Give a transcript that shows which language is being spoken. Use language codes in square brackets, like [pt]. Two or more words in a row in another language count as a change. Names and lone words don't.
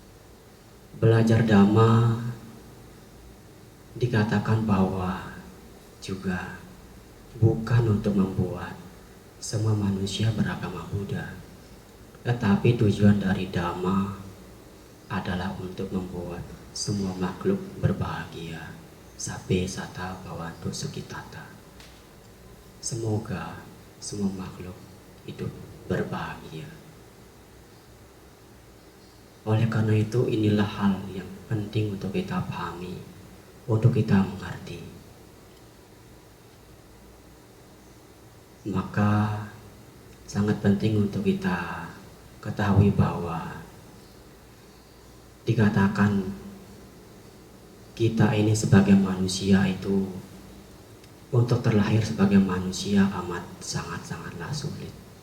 [id] Belajar Dhamma dikatakan bahwa juga bukan untuk membuat semua manusia beragama Buddha, tetapi tujuan dari Dhamma adalah untuk membuat semua makhluk berbahagia. [pi] Sabbe sata bhavantu sukhitata. [id] Semoga semua makhluk hidup berbahagia. Oleh karena itu, inilah hal yang penting untuk kita pahami, untuk kita mengerti. Maka sangat penting untuk kita ketahui bahwa dikatakan kita ini sebagai manusia itu untuk terlahir sebagai manusia amat sangat-sangatlah sulit.